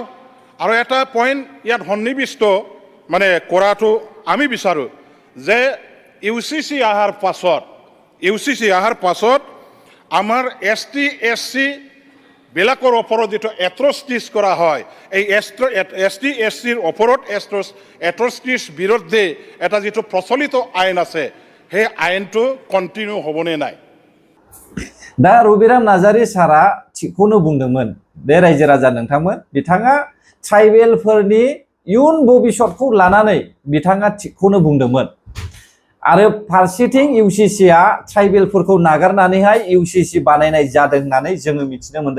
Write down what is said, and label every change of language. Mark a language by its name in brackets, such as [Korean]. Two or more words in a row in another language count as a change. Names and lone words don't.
[Assamese] আৰু এটা পইণ্ট ইয়াত সন্নিৱিষ্ট মানে কৰাটো আমি বিচাৰোঁ যে UCC অহাৰ পাছত আমাৰ ST SC বিলাকৰ ওপৰত যিটো এট্ৰচিটিছ কৰা হয়, এই ST SCৰ ওপৰত এট্ৰচিটিছ বিৰুদ্ধে এটা যিটো প্ৰচলিত আইন আছে, সেই আইনটো কণ্টিনিউ হ'বনে নাই? [Bodo] दा रबिराम नार्जारी सारा थिगखौनो बुंदोंमोन। बे रायजो राजा नोंथांमोन, बिथाङा ट्राइबेलफोरनि इयुन भबिष्यतखौ लानानै बिथाङा थिगखौनो बुंदोंमोन। आरो फारसेथिं UCCआ ट्राइबेलफोरखौ नागारनानैहाय UCC बानायनाय जादों होननानै जोङो मिथिनो मोनदों।